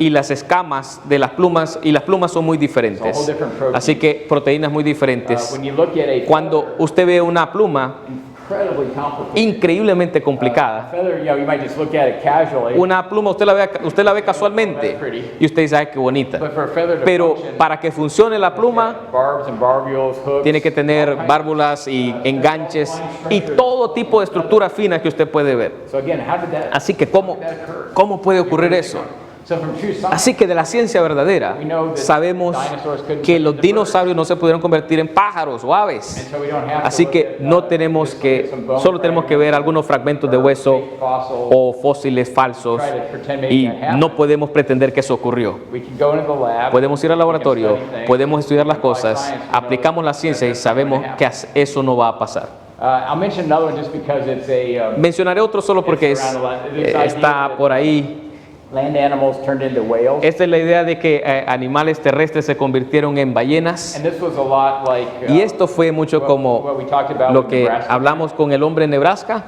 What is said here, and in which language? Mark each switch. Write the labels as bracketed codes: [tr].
[es] y las escamas de las plumas, y las plumas son muy diferentes. Así que proteínas muy diferentes. [en] When you look at a [es] Cuando [en] feather, [es] usted ve una pluma [en] incredibly complicated. [es] increíblemente [en] A [es] complicada, [en] feather, you might just look at it casually. [es] una pluma usted la ve casualmente y usted dice, ay, qué bonita. [en] But for a feather to [es] Pero [en] function, [es] para que funcione la pluma, [en] barbs and barbules, hooks, [es] tiene que tener [en] all kinds. [es] válvulas y enganches y todo tipo de estructura fina que usted puede ver. [en] So again, how did that [es] Así que, ¿cómo puede ocurrir eso? [en] So from true science, [es] Así que de la ciencia verdadera sabemos que los dinosaurios no se pudieron convertir en pájaros o aves. [en] and so we don't have to [es] Así [en] look [es] que [en] at, [es] no tenemos [en] just look at [es] que, [en] some bone [es] solo tenemos que ver algunos fragmentos de hueso [en] fake fossils. [es] o fósiles falsos [en] Try to pretend maybe [es] y [en] that happened. [es] no podemos pretender que eso ocurrió. [en] We can go into the lab, [es] Podemos ir al [en] we can [es] laboratorio, [en] study things, [es] podemos estudiar las [en] we can apply [es] cosas, [en] science, we know [es] aplicamos la [en] that [es] ciencia y [en] that's going to [es] sabemos que [en] happen. [es] eso no va a pasar. [en] I'll mention another one just because it's a [es] Mencionaré otro solo porque [en] It's around a lot. This idea [es] está [en] that- [es] por ahí. [en] Land animals turned into whales. [es] Esta es la idea de que animales terrestres se convirtieron en ballenas. [en] And this was a lot like [es] Y esto fue mucho como [en] what we talked about [es] lo [en] with [es] que [en] Nebraska. [es] hablamos con el hombre en Nebraska.